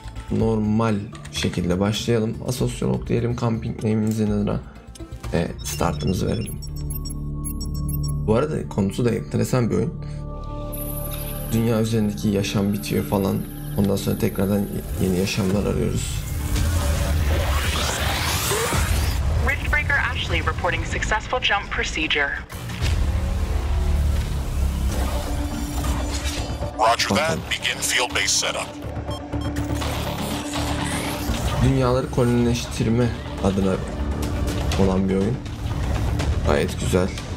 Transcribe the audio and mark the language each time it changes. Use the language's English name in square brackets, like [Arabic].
[Turkish] Normal şekilde başlayalım. Asosyolog diyelim, camping name'imizin adına startımızı verelim. Bu arada konusu da enteresan bir oyun. Dünya üzerindeki yaşam bitiyor falan. Ondan sonra tekrardan yeni yaşamlar arıyoruz. [English] Riftbeaker Ashley reporting successful jump procedure. Roger that. Begin field-based setup. [Turkish] Dünyaları kolonileştirme adına olan bir oyun. Gayet güzel.